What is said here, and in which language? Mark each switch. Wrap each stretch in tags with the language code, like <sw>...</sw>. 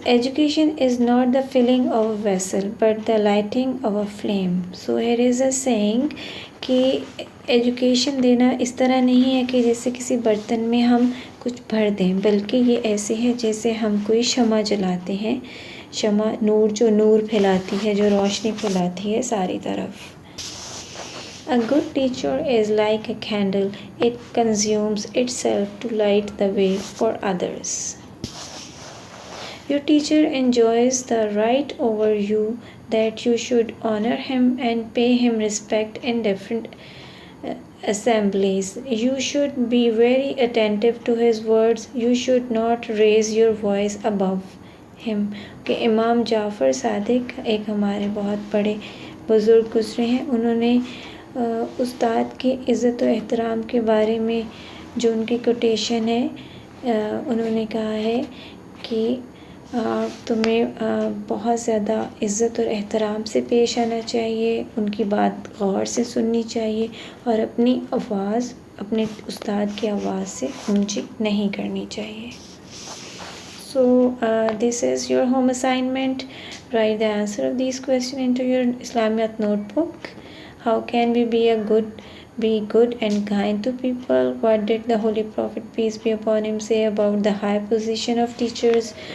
<en>Education is not the filling of a vessel but the lighting of a flame. So here is a saying</en> <hi>कि education देना इस तरह नहीं है कि जैसे किसी बर्तन में हम कुछ भर दें, बल्कि ये ऐसे है जैसे हम कोई शमा जलाते हैं। शमा नूर जो नूर फैलाती है, जो रोशनी फैलाती है सारी तरफ।</hi> <en>A good teacher is like a candle. It consumes itself to light the way for others. Your teacher enjoys the right over you that you should honor him and pay him respect in different assemblies. You should be very attentive to his words. You should not raise your voice above him.</en> <hi>कि इमाम जाफ़र सादिक एक हमारे बहुत बड़े बुज़ुर्ग गुज़रे हैं. उन्होंने उस्ताद की इज़्ज़त और एहतराम के बारे में जो उनकी कोटेशन है, उन्होंने कहा है कि तुम्हें बहुत ज़्यादा इज़्ज़त और एहतराम से पेश आना चाहिए, उनकी बात गौर से सुननी चाहिए और अपनी आवाज़ अपने उस्ताद की आवाज़ से ऊंची नहीं करनी चाहिए.</hi> <en>So this is your home assignment. Write the answer of these questions into your Islamiyat notebook. How can we be good and kind to people? What did the Holy Prophet, peace be upon him, say about the high position of teachers?</en>